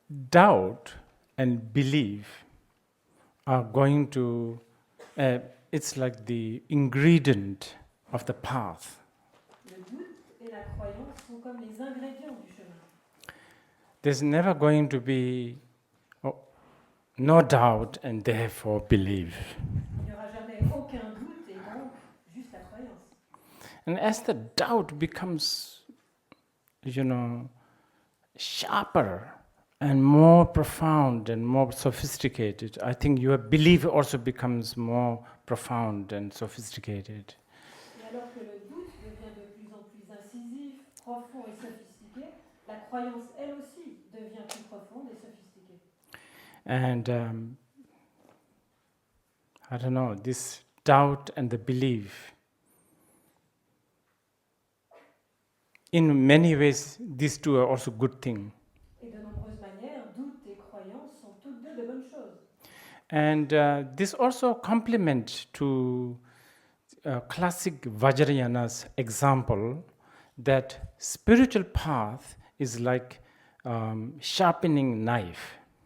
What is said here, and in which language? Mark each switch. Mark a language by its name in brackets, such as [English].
[English] Doubt and belief are going to, it's like the ingredient of the path. [French] Le doute et la croyance sont comme les ingrédients du chemin. [English] There's never going to be no doubt and therefore belief. [French] Il n'y aura jamais aucun doute et donc juste la croyance. [English] And as the doubt becomes, sharper and more profound and more sophisticated, I think your belief also becomes more profound and sophisticated. [French] Et alors que le doute devient de plus en plus incisif, profond et sophistiqué, la croyance, elle aussi, devient plus profonde et sophistiquée. [English] And I don't know, this doubt and the belief. In many ways, these two are also good things. [French] Et de nombreuses manières, doute et croyance sont toutes deux de bonnes choses. [English] And this also complement to classic Vajrayana's example that spiritual path is like sharpening knife.